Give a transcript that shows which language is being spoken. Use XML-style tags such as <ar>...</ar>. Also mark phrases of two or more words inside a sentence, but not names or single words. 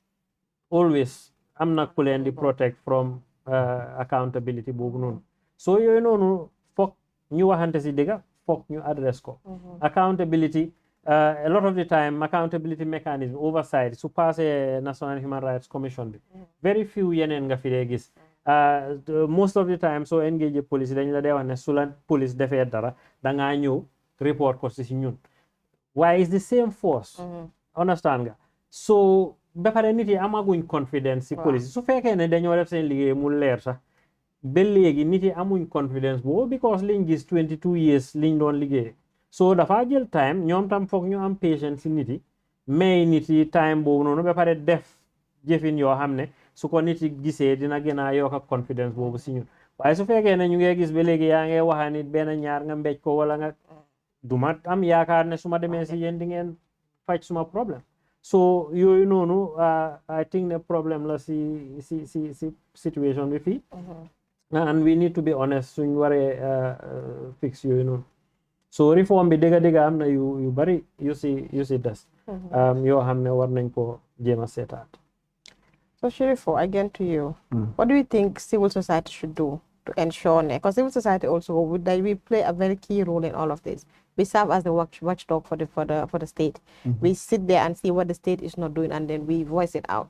<wo>always am na ku leen di</wo> <en>protect from accountability</en> <wo>boobu noonu so yooyu noonu foog ñu waxante si dëgga foog ñu address ko</wo> <en>accountability a lot of the time accountability mechanism oversight</en> <wo>su passé National Human Rights Commission bi</wo> <en>very few</en> <wo>yeneen nga fi dee gis</wo> <en>most of the time</en> <wo>so engage police dañ la dee wax ne su la police defee dara da ngaa ñëw report ko si ñun waaye</wo> <en>is the same force</en> <wo>understand nga so ba pare nit yi amaguñ confidence si police su fekkee ne dañoo def seen liggéey mu leer sax ba léegi nit yi amuñ confidence boobu because liñ gis 22 years liñ doon liggéey so dafa jël time ñoom tam foog ñu am patience si nit yi mais nit yi time boobu noonu ba pare def jëfin yoo xam ne su ko nit yi gisee dina gën a yokk ak confidence boobu si ñun waaye su fekkee ne ñu ngi gis ba léegi yaa ngi waxa nit benn ñaar nga mbéj ko wala nga duma am yaakaar ne su ma demee si yéen di ngeen faj suma problème so yooyu noonu</wo> <en>I think</en> <wo>ne problème la si situation bi fii</wo> <en>and we need to be honest</en> <wo>suñ waree fix yooyu noonu so reform bi dëgg am na yu bari yu si des yoo xam ne war nañ ko jéem a seetaat.</wo> <en>So Shirifo, again to you. What do you think civil society should do to ensure, because civil society also we play a very key role in all of this. We serve as the watchdog for the state. We sit there and see what the state is not doing, and then we voice it out.</en>